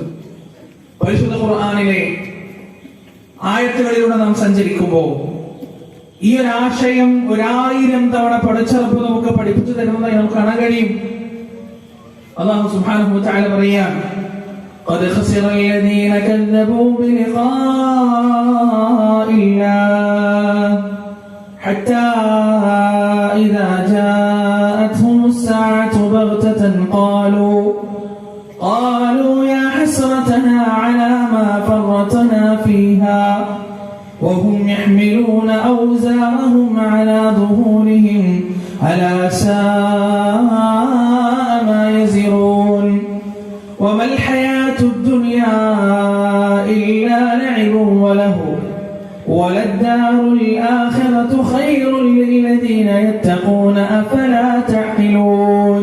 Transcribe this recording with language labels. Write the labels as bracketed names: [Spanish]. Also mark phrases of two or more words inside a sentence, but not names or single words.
[Malayalam] പരിശുദ്ധ ഖുർആനിലെ ആയത്തുകളിലൂടെ നാം സഞ്ചരിക്കുമ്പോൾ ഈ ഒരു ആശയം 1000 തവണ പടച്ചറപ്പ് നമുക്ക് പഠിപ്പിച്ചു തരുന്നതായി നമുക്ക് കാണാൻ കഴിയും. [Arabic] الله سبحانه وتعالى പറയാൻ, قد خسر الذين كذبوا بلقاء الله حتى إذا جاءتهم الساعة بغتة قالوا يا حسرتنا على ما فرطنا فيها وهم يحملون يحملون أوزارهم على ظهورهم ألا ساء ما يزرون وما الحياة الدنيا إلا لعب ولهو وللدار الآخرة خير للذين يتقون أفلا تعقلون.